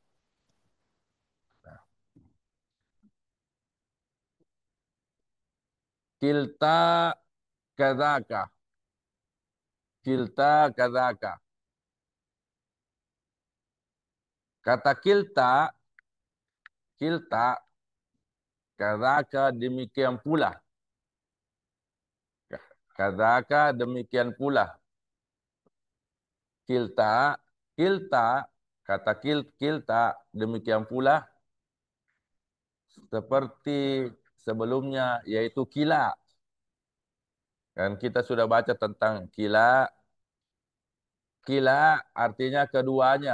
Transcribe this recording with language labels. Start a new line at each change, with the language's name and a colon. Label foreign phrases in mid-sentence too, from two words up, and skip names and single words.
Arabic: كلتا كذلك، كلتا كذلك.
Indonesian: Kata
Arabic: كلتا، كلتا، كذلك
Indonesian: demikian pula. Kadzaka demikian pula.
Arabic: كلتا، كلتا,
Indonesian: kata kilta demikian pula seperti sebelumnya, yaitu kila. Dan kita sudah baca tentang kila. Kila artinya keduanya.